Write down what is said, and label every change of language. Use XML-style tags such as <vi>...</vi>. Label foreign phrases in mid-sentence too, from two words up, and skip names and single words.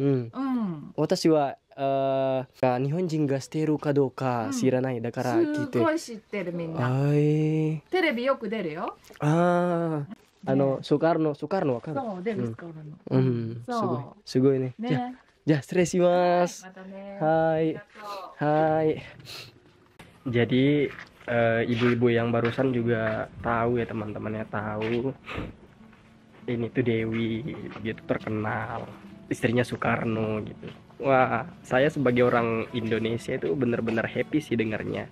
<ja>私は日本人がしているかどうか知らない。だから聞いて。すごい知ってるみんな。テレビよく出るよ。ソカルノわかる？そう、デビスコールの。すごいね。じゃあ失礼します。またね。</ja> <id>Hai. Jadi ibu-ibu yang barusan juga tahu ya, teman-temannya tahu. Ini tuh Dewi, dia tuh terkenal, istrinya Soekarno gitu. Wah, saya sebagai orang Indonesia itu bener-bener happy sih dengarnya.</id>